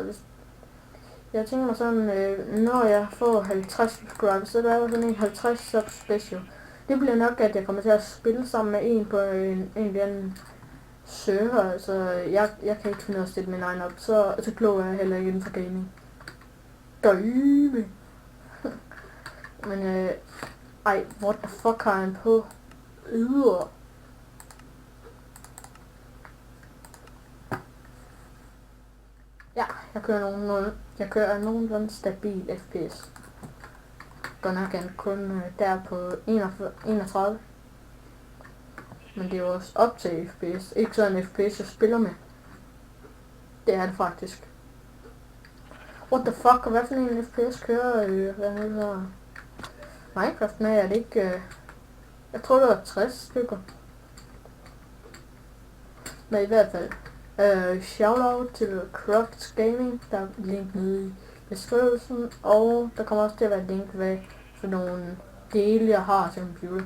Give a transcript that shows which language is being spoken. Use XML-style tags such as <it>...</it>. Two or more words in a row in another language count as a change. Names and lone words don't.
<da>Jeg tænker mig sådan, når jeg får</da> <en>50 subscribers,</en> <da>så er der sådan en</da> <en>50 sub special.</en> <da>Det bliver nok, at jeg kommer til at spille sammen med en på en eller anden server. Altså, jeg kan ikke finde ud af at stille min egen op, så klog er jeg heller ikke inden for gaming. Døve. Men ej,</da> <en>what the fuck har han på?</en> <da>Ja, jeg kører nogenlunde stabil FPS. Godt nok er kun der på 31. Men det er jo også op til FPS. Ikke sådan en FPS jeg spiller med. Det er det faktisk.</da> <en>What the fuck,</en> <da>og hvad for en FPS kører hvad hedder Minecraft med? Er det ikke... jeg tror det var 60 stykker. Men i hvert fald. Shoutout til Crux Gaming. Der er link nede i beskrivelsen. Og der kommer også til at være link ved for nogle dele jeg har til computer.</da>